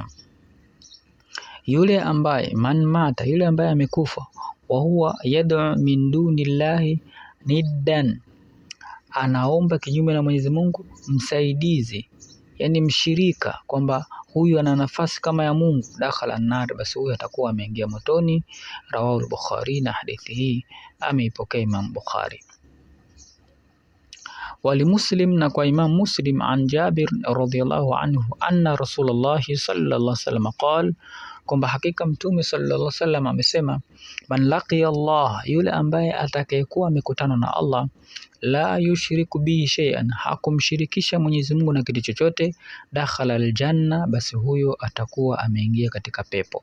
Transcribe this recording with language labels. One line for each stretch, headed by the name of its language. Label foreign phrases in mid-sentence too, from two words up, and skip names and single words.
Swahili: Yule ambaye
Arabic: من مات,
Swahili: yule ambaye amekufa,
Arabic: وهو يدعو من دون الله ندا,
Swahili: anaomba kinyume na Mwenyezi Mungu msaidizi, yani mshirika, kwamba huyu ana nafasi kama ya Mungu,
Arabic: دخل النار,
Swahili: basi huyu atakuwa ameingia motoni.
Arabic: رواه البخاري,
Swahili: na hadithi hii ameipokea Imam Bukhari.
Arabic: ولمسلم,
Swahili: na kwa Imam Muslim,
Arabic: عن جابر رضي الله عنه أن رسول الله صلى الله عليه وسلم قال,
Swahili: kwamba hakika Mtume
Arabic: صلى الله عليه وسلم
Swahili: amesema,
Arabic: من لقي الله,
Swahili: yule ambaye atakayekuwa amekutana na Allah,
Arabic: لا يشرك به شيئا,
Swahili: hakumshirikisha Mwenyezi Mungu na kitu chochote,
Arabic: دخل الجنة,
Swahili: basi huyo atakuwa ameingia katika pepo.